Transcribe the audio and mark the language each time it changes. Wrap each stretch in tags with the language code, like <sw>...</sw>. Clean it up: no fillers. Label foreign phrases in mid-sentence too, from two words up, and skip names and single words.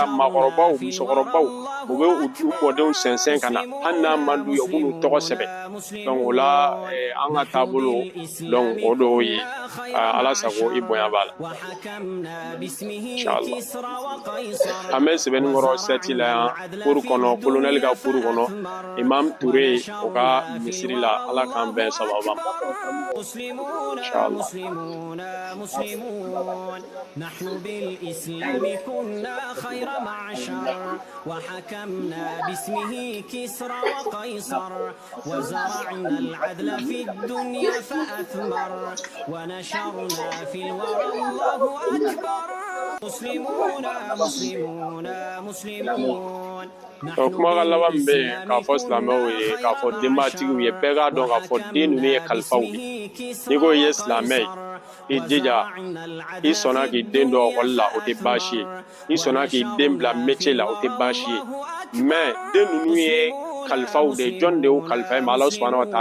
<bm>maakɔrɔbaw musokɔrɔbaw u bɛ u mɔdenw sɛnsɛn ka na hali n'a man d'u ye u b'u tɔgɔ sɛbɛn donc o la an ka taabolo donc o de ye ala sago i bonya b'a la inchallah an bɛ sɛbɛnnikɔrɔ sɛti la yan cour kɔnɔ colonel ka cour kɔnɔ imam Touré o ka misiri la ala k'an bɛn sababa ma inchallah</bm> <ar>نحن بالإسلام كنا خير معشر وحكمنا باسمه كسرى وقيصر وزرعنا العدل في الدنيا فأثمر ونشرنا في الورى الله أكبر مسلمون مسلمون مسلمون</ar> <bm>kuma ka laban bɛ k'a fɔ silamɛw ye k'a fɔ denbatigiw ye bɛɛ k'a dɔn k'a fɔ den ninnu ye kalifaw de n'i ko i ye silamɛ ye i jija i sɔnna k'i den don ekɔli la o tɛ baasi ye i sɔnna k'i den bila métier la o tɛ baasi ye mais den ninnu ye kalifaw de jɔn de y'o kalifa ma Ala</bm> <ar>سبحانه و</ar>